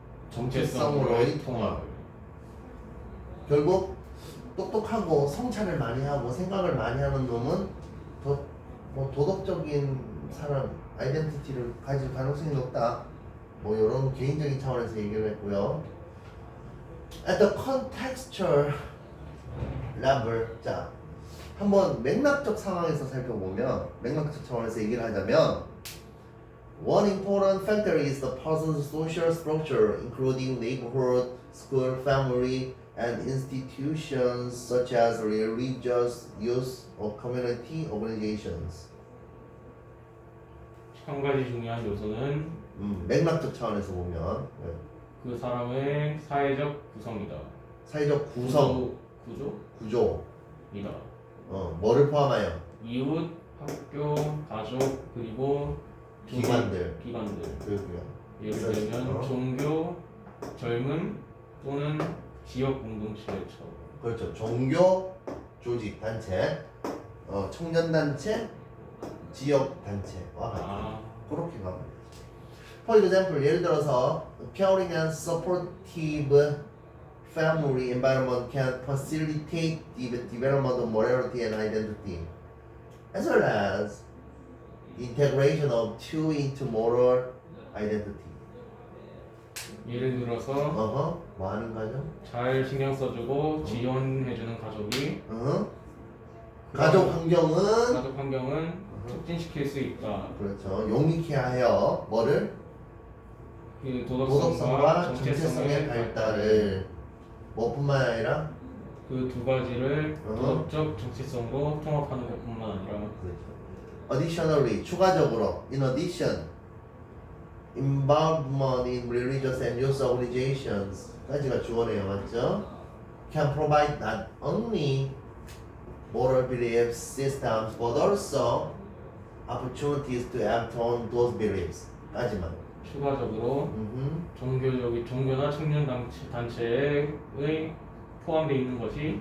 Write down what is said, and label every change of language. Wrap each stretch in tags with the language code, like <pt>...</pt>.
<ko>정체성으로의 통합. 결국 똑똑하고 성찰을 많이 하고 생각을 많이 하는 놈은 더 뭐 도덕적인 사람 아이덴티티를 가질 가능성이 높다. 뭐 이런 개인적인 차원에서 얘기를 했고요.</ko> <en>At the contextual level,</en> <ko>자 한번 맥락적 상황에서 살펴보면 맥락적 차원에서 얘기를 하자면</ko> <en>one important factor is the person's social structure, including neighborhood, school, family, and institutions such as religious, youth, or community organizations.</en> <ko>한 가지 중요한 요소는 맥락적 차원에서 보면 그 사람의 사회적 구성이다. 사회적 구성, 구조이다. 구조. 뭐를 포함하여? 이웃, 학교, 가족, 그리고 기관들. 기관들. 예를 그래서, 들면 종교, 젊음 또는 지역 공동체처럼. 그렇죠. 종교, 조직, 단체, 청년 단체, 지역 단체와 같은 그렇게 가면 돼요.</ko> <en>For example,</en> <ko>예를 들어서</ko> <en>caring and supportive family environment can facilitate the development of morality and identity, as well as the integration of two into moral identity.</en> <ko>예를 들어서 뭐 하는 거죠? 잘 신경 써주고 지원해주는 가족이 가족 환경은 촉진시킬 수 있다. 그렇죠. 용이케 하여 뭐를? 그 도덕성과 정체성의 발달을 뭐뿐만 아니라 그 두 가지를 도덕적 정체성으로 통합하는 것뿐만 아니라 그렇죠.</ko> <en>Additionally,</en> <ko>추가적으로</ko> <en>in addition, involvement in religious and youth organizations</en> <ko>까지가 주어네요, 맞죠?</ko> <en>Can provide not only moral belief systems but also opportunities to act on those beliefs</en> <ko>까지만. 추가적으로 종교나 청년 단체에 포함되어 있는 것이</ko>